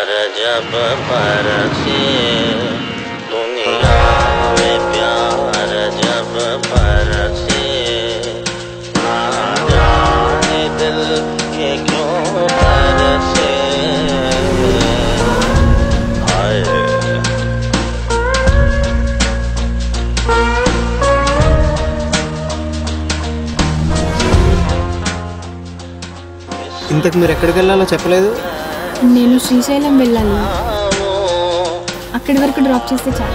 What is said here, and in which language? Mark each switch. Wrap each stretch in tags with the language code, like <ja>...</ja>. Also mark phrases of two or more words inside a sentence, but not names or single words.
<hi>जब बरसे दुनिया में प्यार जब बरसे ना जाने दिल ये क्यों बरसे</hi> <te>ఇంతకు మీరు ఎక్కడికి వెళ్ళాలో చెప్పలేదు. నేను శ్రీశైలం వెళ్ళాలి, అక్కడి వరకు డ్రాప్ చేస్తే చాలు.</te>